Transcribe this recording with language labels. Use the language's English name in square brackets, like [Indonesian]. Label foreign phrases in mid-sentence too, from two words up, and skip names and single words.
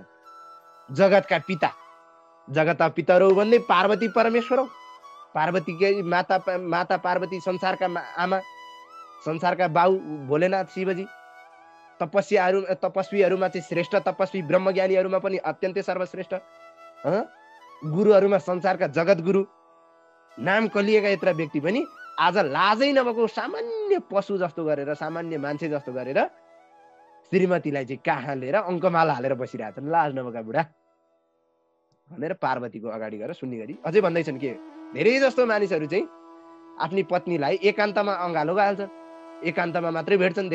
[Nepali] जगतका पिता, जगतका पितरौ भन्दै पार्वती परमेश्वर हौ। पार्वतीकै माता पार्वती संसारका आमा, संसारका बाउ भोलेनाथ शिवजी। तपस्वीहरूमा चाहिँ श्रेष्ठ तपस्वी, ब्रह्मज्ञानीहरूमा पनि अत्यन्तै सर्वश्रेष्ठ, गुरुहरूमा संसारका जगत गुरु, नाम कलिएका यत्र व्यक्ति पनि आज लाजै नभएको सामान्य पशु जस्तो गरेर, सामान्य मान्छे जस्तो गरेर श्रीमतीलाई चाहिँ काखमा लिएर अङ्कमाला हालेर बसिरहेछन्। लाज नभएका बुढा भनेर पार्वतीको अगाडि गएर सुन्ने गरी अझै भन्दैछन् के, धेरै जस्तो मानिसहरू चाहिँ आफ्नी पत्नीलाई एकान्तमा अँगालो गाल्छन्, एकान्तमा मात्रै भेट्छन्।